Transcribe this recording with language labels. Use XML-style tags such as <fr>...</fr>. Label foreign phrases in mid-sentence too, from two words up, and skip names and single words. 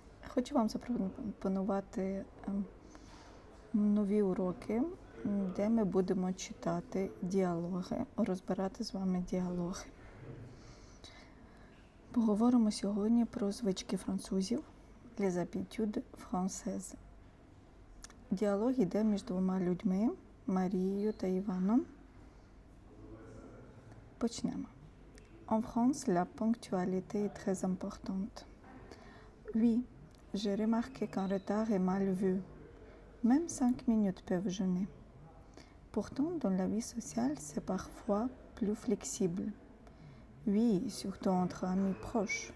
<uk>Хочу вам запропонувати нові уроки, де ми будемо читати діалоги, розбирати з вами діалоги. Поговоримо сьогодні про звички французів,</uk> <fr>les habitudes françaises.</fr> <uk>Діалог йде між двома людьми, Марією та Іваном. Почнемо.</uk> <fr>En France, la ponctualité est très importante. Oui, j'ai remarqué qu'un retard est mal vu. Même 5 minutes peuvent gêner. Pourtant, dans la vie sociale, c'est parfois plus flexible. Oui, surtout entre amis proches.</fr>